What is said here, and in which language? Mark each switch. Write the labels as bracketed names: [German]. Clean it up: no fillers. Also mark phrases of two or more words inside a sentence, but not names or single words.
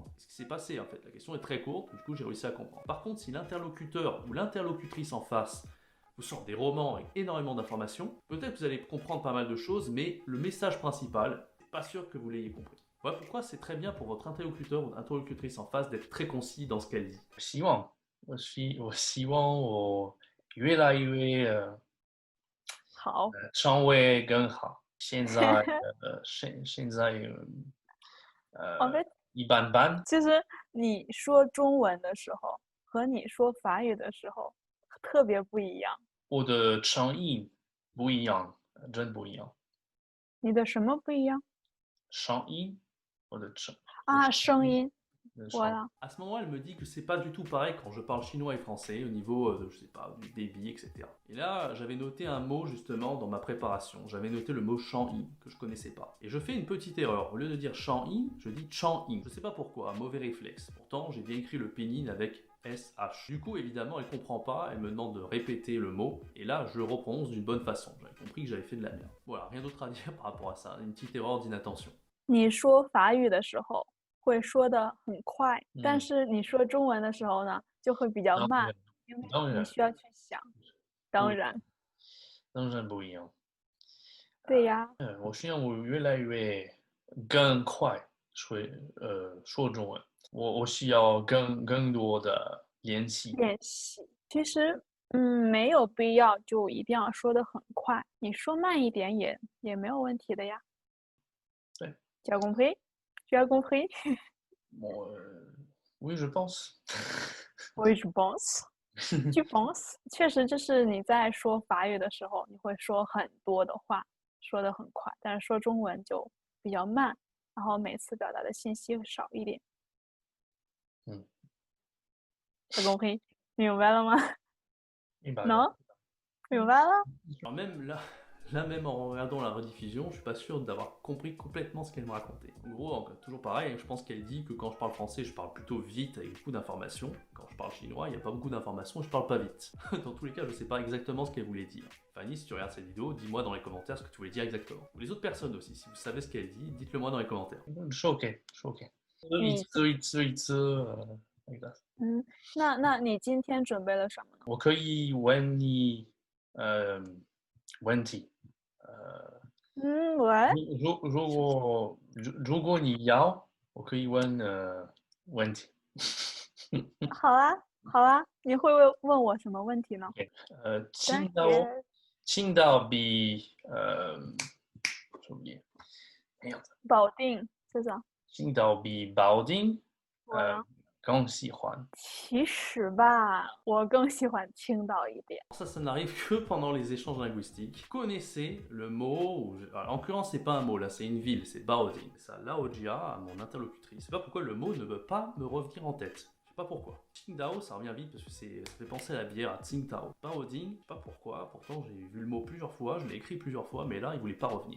[French] Ce qui s'est passé en fait, la question est très courte, du coup j'ai réussi à comprendre. Par contre, si l'interlocuteur ou l'interlocutrice en face vous sort des romans avec énormément d'informations, peut-être que vous allez comprendre pas mal de choses, mais le message principal, c'est pas sûr que vous l'ayez compris. Voilà pourquoi c'est très bien pour votre interlocuteur ou interlocutrice en face d'être très concis dans ce qu'elle dit. [Chinese] 我希望我越来越好。肠胃更好。现在 [French] en fait， [Chinese] 一般般。其实你说中文的时候和你说法语的时候特别不一样。我的声音不一样，真不一样。你的什么不一样？声音，我的声啊，声音。 [French] voilà. À ce moment, elle me dit que c'est pas du tout pareil quand je parle chinois et français au niveau de, je sais pas, du débit, etc. Et là, j'avais noté un mot justement dans ma préparation. J'avais noté le mot Shang-Yi que je connaissais pas. Et je fais une petite erreur. Au lieu de dire Shang-Yi, je dis Chang-Yi. Je sais pas pourquoi, un mauvais réflexe. Pourtant, j'ai bien écrit le pinyin avec SH. Du coup, évidemment, elle comprend pas. Elle me demande de répéter le mot. Et là, je le reprononce d'une bonne façon. J'avais compris que j'avais fait de la merde. Voilà, rien d'autre à dire par rapport à ça. Une petite erreur d'inattention. [Chinese] 你说法语的时候会说的很快，但是你说中文的时候呢，就会比较慢，因为你需要去想。当然，当然不一样。对呀。我希望我越来越更快说中文。我需要更多的练习。练习，其实没有必要就一定要说的很快，你说慢一点也没有问题的呀。对。 [French] Tu as compris? Tu as compris? Oui, je pense. Oui, je pense. Tu penses? [Chinese] 确实，就是你在说法语的时候，你会说很多的话，说的很快，但是说中文就比较慢，然后每次表达的信息会少一点。 [French] Tu as compris? [Chinese] 明白了吗？Non? 明白了？ [French] Alors même là même en regardant la rediffusion, je suis pas sûr d'avoir compris complètement ce qu'elle me racontait. En gros, toujours pareil, je pense qu'elle dit que quand je parle français, je parle plutôt vite avec beaucoup d'informations. Quand je parle chinois, il n'y a pas beaucoup d'informations, je parle pas vite. Dans tous les cas, je sais pas exactement ce qu'elle voulait dire. Fanny, si tu regardes cette vidéo, dis-moi dans les commentaires ce que tu voulais dire exactement. Ou les autres personnes aussi, si vous savez ce qu'elle dit, dites-le moi dans les commentaires. [Chinese] 是 OK，是 OK。一次那个。那你今天准备了什么呢？我可以问你问题。喂。如果你要，我可以问问题。好啊， 好啦，你会问我什么问题呢？青岛，也青岛比什么也没有的，保定这种，青岛比保定我更喜欢。其实吧，我更喜欢青岛一点。 [French] Ça n'arrive que pendant les échanges linguistiques. Connaissez le mot, en l'occurrence, c'est pas un mot, là, c'est une ville, c'est Baoding. Ça, Laodia, mon interlocutrice. Je sais pas pourquoi le mot ne veut pas me revenir en tête. Je sais pas pourquoi. Qingdao, ça revient vite parce que ça fait penser à la bière, à Tsingtao. Baoding, je sais pas pourquoi, pourtant j'ai vu le mot plusieurs fois, je l'ai écrit plusieurs fois, mais là, il voulait pas revenir.